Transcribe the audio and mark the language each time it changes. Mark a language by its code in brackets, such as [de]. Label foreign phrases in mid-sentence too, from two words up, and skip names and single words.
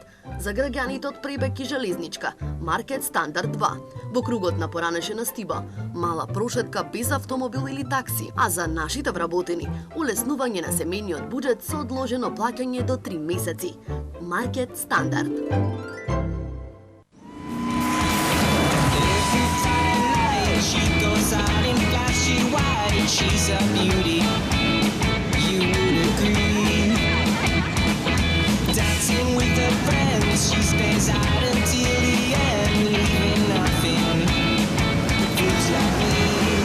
[mk] За граѓаните од Пребек и Железничка, Маркет Стандард 2. Во кругот на поранешена стиба, мала прошетка без автомобил или такси, а за нашите вработени, улеснување на семејниот буџет со одложено плаќање до 3 месеци. Маркет Стандард. [en] She stays out until the end, leaving nothing. Looks like me.